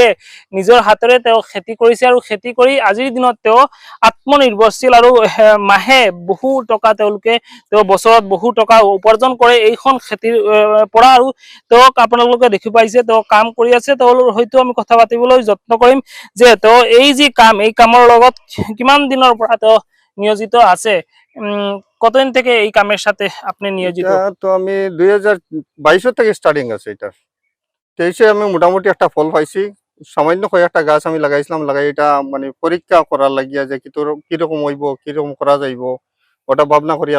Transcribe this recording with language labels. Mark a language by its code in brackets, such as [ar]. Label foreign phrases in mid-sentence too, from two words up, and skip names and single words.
[as] নিজৰ হাতেৰে তেওঁ খেতি কৰিছে আৰু খেতি কৰি আজিৰ দিনত তেওঁ আত্মনিৰ্ভৰশীল আৰু মাহে বহু টকা তেওঁলোকে তেওঁ বছৰত বহু টকা উপাৰ্জন কৰে এইখন খেতিৰ পৰা আৰু তেওঁক আপোনালোকে দেখি পাইছে তেওঁ কাম কৰি আছে তেওঁৰ হয়তো আমি কথা পাতিবলৈ যত্ন কৰিম যে তেওঁ এই যি কাম এই কামৰ লগত কিমান দিনৰ পৰা তেওঁ নিয়োজিত আছে [bn] কতদিন থেকে এই কামের সাথে আপনি নিয়োজিত? তো আমি 2022 থেকে স্টার্টিং আছে এটা 23 আমি মোটামুটি একটা ফল পাইছি সামান্য কয়েকটা গাছ আমি লাগাইছিলাম লাগাই এটা মানে পরীক্ষা করার লাগিয়া যে কিরকম হইব কিরকম করা যাইব ওটা ভাবনা করিয়া